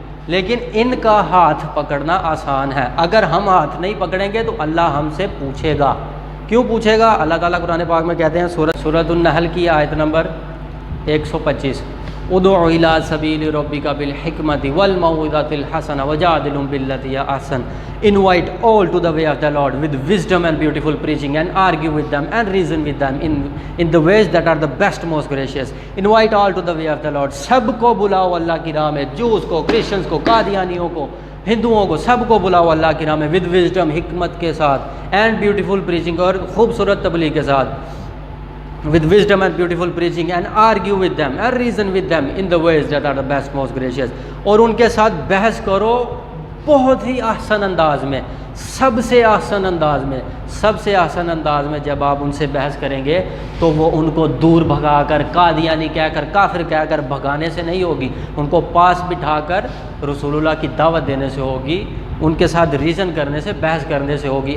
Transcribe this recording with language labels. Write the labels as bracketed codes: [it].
[ur] لیکن ان کا ہاتھ پکڑنا آسان ہے. اگر ہم ہاتھ نہیں پکڑیں گے تو اللہ ہم سے پوچھے گا. کیوں پوچھے گا؟ اللہ تعالیٰ قرآن پاک میں کہتے ہیں سورۃ النحل کی آیت نمبر 125 [ar] ادع الی سبیل ربک بالحکمۃ والموعظۃ الحسنہ وجادلہم باللتی ہی احسن. [en] Invite all to the way of the Lord with wisdom and beautiful preaching, and argue with them and reason with them in the ways that are the best, most gracious. Invite all to the way of the Lord. [ur] سب کو بلاؤ اللہ کی راہ میں، جوز کو، Christians کو، قادیانیوں کو، ہندوؤں کو، سب کو بلاؤ اللہ کی راہ میں [en] with wisdom، [ur] حکمت کے ساتھ، [en] and beautiful preaching، [ur] اور خوبصورت تبلیغ کے ساتھ. [en] with wisdom and beautiful preaching, and argue with them and reason with them in the ways that are the best, most gracious. [ur] اور ان کے ساتھ بحث کرو بہت ہی احسن انداز میں، سب سے احسن انداز میں. سب سے احسن انداز میں جب آپ ان سے بحث کریں گے تو وہ ان کو دور بھگا کر، قادیانی کہہ کر، کافر کہہ کر بھگانے سے نہیں ہوگی، ان کو پاس بٹھا کر رسول اللہ کی دعوت دینے سے ہوگی، ان کے ساتھ ریزن کرنے سے، بحث کرنے سے ہوگی.